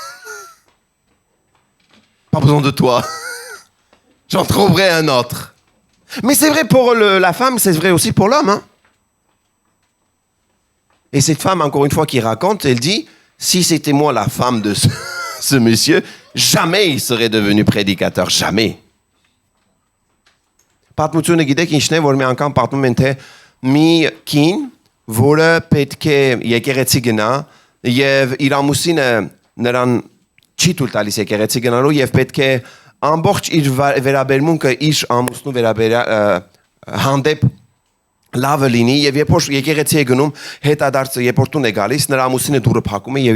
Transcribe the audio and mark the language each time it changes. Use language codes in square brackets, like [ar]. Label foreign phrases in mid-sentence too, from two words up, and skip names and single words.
[fr] Pas besoin de toi. J'en trouverai un autre. Mais c'est vrai pour la femme, c'est vrai aussi pour l'homme. Hein? Et cette femme, encore une fois, qui raconte, elle dit, si c'était moi la femme de ce monsieur, jamais il serait devenu prédicateur, jamais. [hy] Պատմությունը գիտեք ինչն է, որ մի անգամ պատմում են, թե մի կին, որը պետք է եկեղեցի գնա, եւ իր ամուսինը նրան չի թույլ տալիս եկեղեցի գնալու, եւ պետք է ամբողջ իր վերաբերմունքը իր ամուսնու հանդեպ լավը լինի, եւ երբ որ եկեղեցի է գնում, հետադարձը երբ որ տուն է գալիս, նրա ամուսինը դուռը փակում է եւ